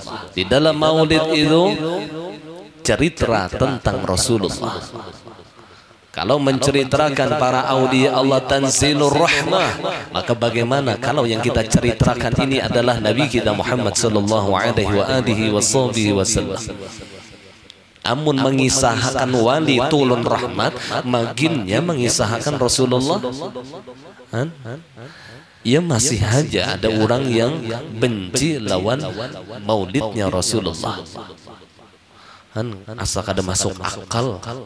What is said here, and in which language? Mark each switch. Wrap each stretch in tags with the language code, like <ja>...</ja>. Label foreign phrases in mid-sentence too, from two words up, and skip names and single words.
<id>Di dalam maulid itu cerita tentang Rasulullah. Kalau menceritakan para aulia Allah</id> <ar>tanzilur rahmah,</ar> <id>maka bagaimana kalau yang kita ceritakan ini adalah Nabi kita Muhammad</id> <ar>sallallahu alaihi wasallam.</ar> <bjn>Amun mengisahkan wali tulun rahmat, maginnya mengisahkan Rasulullah. Ya masih aja ada orang yang benci lawan maulidnya Rasulullah. Asal kada masuk akal.</bjn>